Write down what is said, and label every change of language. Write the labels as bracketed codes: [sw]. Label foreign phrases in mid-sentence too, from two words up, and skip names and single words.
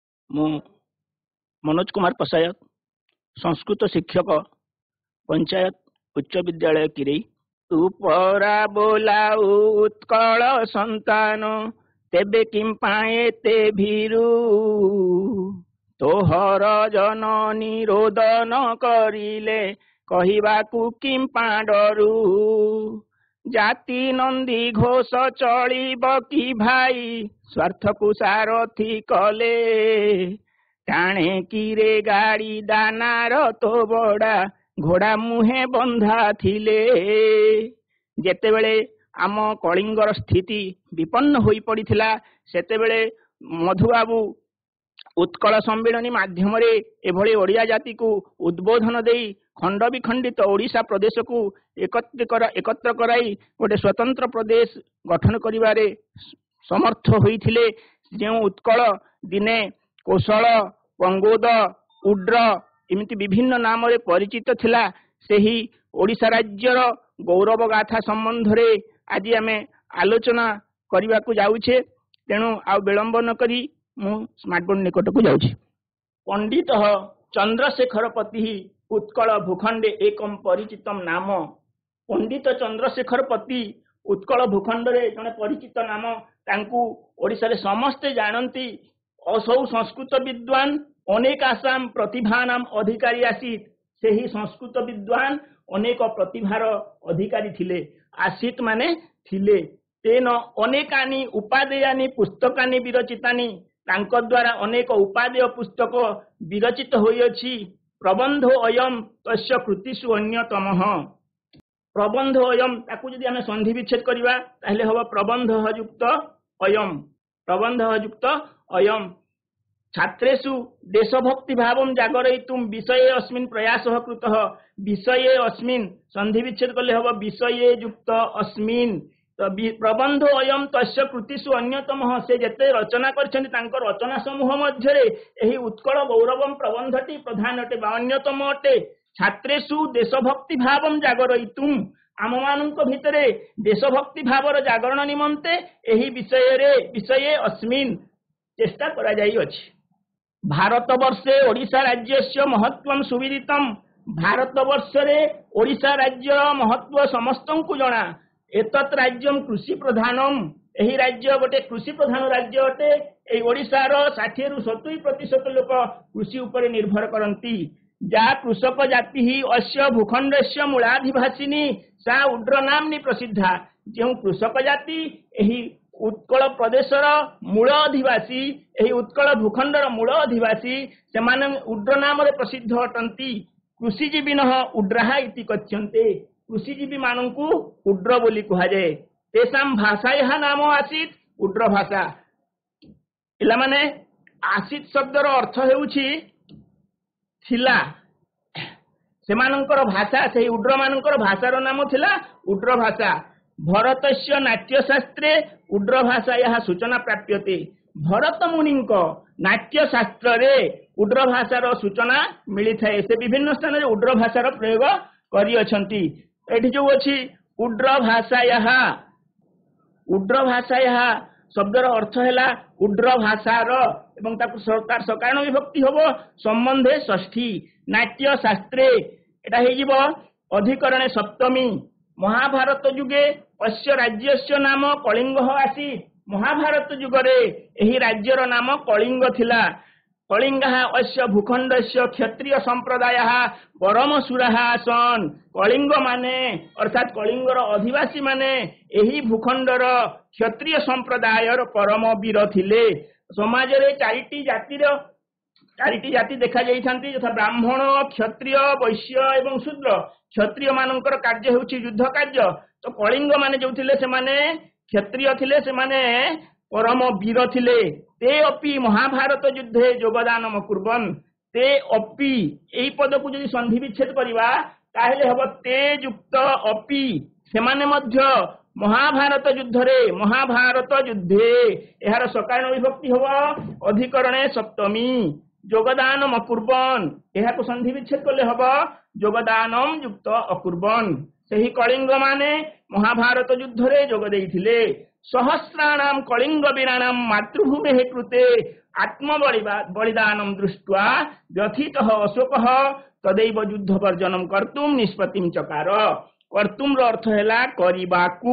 [or] ମୁଁ ମନୋଜ କୁମାର ପସାୟତ ସଂସ୍କୃତ ଶିକ୍ଷକ ପଞ୍ଚାୟତ ଉଚ୍ଚ ବିଦ୍ୟାଳୟ କିରଇ। ତୁ ପରା ବୋଲାଉ ଉତ୍କଳ ସନ୍ତାନ ତେବେ କିମ୍ପା ଏତେ ଭୀରୁ ତୋହର ଜନନୀ ରୋଦନ କରିଲେ କହିବାକୁ କିମ୍ପା ପାରୁ ଜାତି ନନ୍ଦିଘୋଷ ଚଳିବ କି ଭାଇ ସ୍ୱାର୍ଥକୁ ସାରଥି କଲେ ଟାଣେ କିରେ ଗାଡ଼ି ଦାନାର ତୋ ବଡ଼ା ଘୋଡ଼ା ମୁହେଁ ବନ୍ଧା ଥିଲେ। ଯେତେବେଳେ ଆମ କଳିଙ୍ଗର ସ୍ଥିତି ବିପନ୍ନ ହୋଇ ପଡ଼ିଥିଲା ସେତେବେଳେ ମଧୁବାବୁ ଉତ୍କଳ ସମ୍ମିଳନୀ ମାଧ୍ୟମ ଏଭଲି ଓଡ଼ିଆ ଜାତିକୁ ଉଦ୍‌ବୋଧନ ଦେଇ ଖଣ୍ଡ ବିଖଣ୍ଡିତ ଓଡ଼ିଶା ପ୍ରଦେଶକୁ ଏକତ୍ର କରାଇ ଗୋଟେ ସ୍ୱତନ୍ତ୍ର ପ୍ରଦେଶ ଗଠନ କରିବାରେ ସମର୍ଥ ହୋଇଥିଲେ। ଯୋ ଉତ୍କଳ ଦିନେ କୋଶଳ ପଙ୍ଗୋଦ ଉଡ୍ର ଏମିତି ବିଭିନ୍ନ ନାମରେ ପରିଚିତ ଥିଲା ସେହି ଓଡ଼ିଶା ରାଜ୍ୟର ଗୌରବ ଗାଥା ସମ୍ବନ୍ଧରେ ଆଜି ଆମେ ଆଲୋଚନା କରିବାକୁ ଯାଉଛେ। ତେଣୁ ଆଉ ବିଳମ୍ବ ନ କରି ମୁଁ ସ୍ମାର୍ଟ ବୋର୍ଡ ନିକଟକୁ ଯାଉଛି। [sa] पंडित चंद्रशेखर पति उत्कल भूखंडे एकम परिचितम नाम। [or] ପଣ୍ଡିତ ଚନ୍ଦ୍ରଶେଖର ପତି ଉତ୍କଳ ଭୂଖଣ୍ଡରେ ଜଣେ ପରିଚିତ ନାମ ତାଙ୍କୁ ଓଡ଼ିଶାରେ ସମସ୍ତେ ଜାଣନ୍ତି। [sa] असौ संस्कृत विद्वान अनेक आसाम प्रतिभानाम अधिकारी आसीत। [or] ସେହି ସଂସ୍କୃତ ବିଦ୍ୱାନ ଅନେକ ପ୍ରତିଭାର ଅଧିକାରୀ ଥିଲେ। ଆସୀତ ମାନେ ଥିଲେ। [sa] तेन अनेकानि उपादेयानि पुस्तकानि विरचितानि [or] ତାଙ୍କ ଦ୍ୱାରା ଅନେକ ଉପାଦେୟ ପୁସ୍ତକ ବିରଚିତ ହୋଇଅଛି। [sa] प्रबंध अयम तस्य कृतिषु अन्यतमः। प्रबंध अयम [or] ତାକୁ ଯଦି ଆମେ ସନ୍ଧି ବିଚ୍ଛେଦ କରିବା ତାହେଲେ ହବ [sa] प्रबंध युक्त अयम। प्रबंध युक्त अयम छात्रेषु देशभक्ति भावं जागरयितुं विषये अस्मिन् प्रयासः कृतः। विषये अस्मिन् [or] ସନ୍ଧି ବିଚ୍ଛେଦ କଲେ ହବ [sa] विषये युक्त अस्मिन्। तो प्रबंध अयम तस्य कृतिषु अन्यतमः। [or] ସେ ଯେତେ ରଚନା କରିଛନ୍ତି ତାଙ୍କ ରଚନା ସମୂହ ମଧ୍ୟରେ ଏହି ଉତ୍କଳ ଗୌରବମ ପ୍ରବନ୍ଧଟି ପ୍ରଧାନ ଅଟେ ବା ଅନ୍ୟତମ ଅଟେ। [sa] छात्रेषु देशभक्ति भावं जागरयितुं [or] ଆମ ମାନଙ୍କ ଭିତରେ ଦେଶଭକ୍ତି ଭାବର ଜାଗରଣ ନିମନ୍ତେ ଏହି [sa] विषये अस्मिन् [or] ଚେଷ୍ଟା କରାଯାଇଅଛି। [sa] भारतवर्षे ओडिशा राज्यस्य महत्वं सुविदितम्। [or] ଭାରତବର୍ଷରେ ଓଡ଼ିଶା ରାଜ୍ୟ ମହତ୍ତ୍ୱ ସମସ୍ତଙ୍କୁ ଜଣା। [sa] एतत् राज्यम कृषि प्रधानम। [or] ଏହି ରାଜ୍ୟ ଗୋଟେ କୃଷି ପ୍ରଧାନ ରାଜ୍ୟ ଅଟେ। ଏହି ଓଡ଼ିଶାର 60 ରୁ 70% ଲୋକ କୃଷି ଉପରେ ନିର୍ଭର କରନ୍ତି। [sa] जा कृषक जाति ही अस्य भूखंडस्य मूलाधिवासिनी सा उड्र नामनी प्रसिद्धा। [or] ଯୋ କୃଷକ ଜାତି ଏହି ଉତ୍କଳ ପ୍ରଦେଶର ମୂଳ ଅଧିବାସୀ ଏହି ଉତ୍କଳ ଭୂଖଣ୍ଡର ମୂଳ ଅଧିବାସୀ ସେମାନେ ଉଡ୍ର ନାମରେ ପ୍ରସିଦ୍ଧ ଅଟନ୍ତି। [sa] कृषिजीविनः उड्राहा इति कथ्यन्ते। [or] କୃଷିଜୀବୀ ମାନଙ୍କୁ ଉଡ୍ର ବୋଲି କୁହାଯାଏ। [sa] तेसाम भाषायाः नाम आसीत उड्र भाषा। [or] ଇଲା ମାନେ ଆସୀତ ଶବ୍ଦର ଅର୍ଥ ହେଉଛି ଥିଲା। ସେମାନଙ୍କର ଭାଷା ସେ ଉଡ୍ର ମାନଙ୍କର ଭାଷାର ନାମ ଥିଲା ଉଡ୍ର ଭାଷା। [sa] भरतस्य नाट्यशास्त्रे उड्र भाषायाः सूचना प्राप्यते। [or] ଭରତ ମୁନିଙ୍କ ନାଟ୍ୟଶାସ୍ତ୍ରରେ ଉଡ୍ର ଭାଷାର ସୂଚନା ମିଳିଥାଏ। ସେ ବିଭିନ୍ନ ସ୍ଥାନରେ ଉଡ୍ର ଭାଷାର ପ୍ରୟୋଗ କରିଅଛନ୍ତି। ଏଠି ଯୋ ଅଛି [sa] उड्र भाषायाः [or] ଶବ୍ଦର ଅର୍ଥ ହେଲା ଉଡ୍ର ଭାଷାର ଏବଂ ତାକୁ ସରକାର ସକାରଣ ବିଭକ୍ତି ହବ [sa] संबंधे षष्ठी। नाट्य शास्त्रे [or] ଏଟା ହେଜିବ [sa] अधिकरणे सप्तमी। महाभारत युगे अस्य राज्यस्य नाम कलिंग आसी। [or] ମହାଭାରତ ଯୁଗରେ ଏହି ରାଜ୍ୟର ନାମ କଳିଙ୍ଗ ଥିଲା। [sa] कलिंगः अस्य भूखंडस्य क्षत्रिय संप्रदायः परमसुराः आसन्। [or] କଳିଙ୍ଗ ମାନେ ଅର୍ଥାତ କଳିଙ୍ଗର ଅଧିବାସୀ ମାନେ ଏହି ଭୂଖଣ୍ଡର କ୍ଷତ୍ରିୟ ସମ୍ପ୍ରଦାୟର ପରମ ବୀର ଥିଲେ। ସମାଜରେ ଚାରିଟି ଜାତି ଦେଖାଯାଇଛନ୍ତି ଯଥା ବ୍ରାହ୍ମଣ କ୍ଷତ୍ରିୟ ବୈଶ୍ୟ ଏବଂ ଶୂଦ୍ର। କ୍ଷତ୍ରିୟ ମାନଙ୍କର କାର୍ଯ୍ୟ ହେଉଛି ଯୁଦ୍ଧ କାର୍ଯ୍ୟ। ତ କଳିଙ୍ଗ ମାନେ ଯୋ ଥିଲେ ସେମାନେ କ୍ଷତ୍ରିୟ ଥିଲେ ସେମାନେ ପରମ ବୀର ଥିଲେ। [sa] ते अपि महाभारत युद्धे योगदान कुर्वन्। ते अपि [or] ଏଇ ପଦକୁ ଯଦି ସନ୍ଧି ବିଚ୍ଛେଦ କରିବା ତାହେଲେ ହବ [sa] ते युक्त अपि। [or] ସେମାନେ ମଧ୍ୟ [sa] महाभारत युद्धे [or] ଏହାର ସକାରଣ ବିଭକ୍ତି ହବ [sa] अधिकरणे सप्तमी। योगदान अकुर्वन् [or] ଏହାକୁ ସନ୍ଧି ବିଚ୍ଛେଦ କଲେ ହବ [sa] योगदानम युक्त अकुर्वन्। [or] ସେହି କଳିଙ୍ଗ ମାନେ ମହାଭାରତ ଯୁଦ୍ଧରେ ଯୋଗ ଦେଇଥିଲେ। [sa] ସହସ୍ରାଣାମ କଳିଙ୍ଗ ବୀରାଣାମ ମାତୃଭୂମେ କୃତେ ଆତ୍ମ ବଳିଦାନମ ଦୃଷ୍ଟ୍ୱା ବ୍ୟଥିତଃ ଅଶୋକଃ ତଦୈବ ଯୁଦ୍ଧ ବର୍ଜନମ କର୍ତ୍ତୁମ ନିଷ୍ପତ୍ତିମ ଚକାର। [or] କର୍ତ୍ତୁମର ଅର୍ଥ ହେଲା କରିବାକୁ।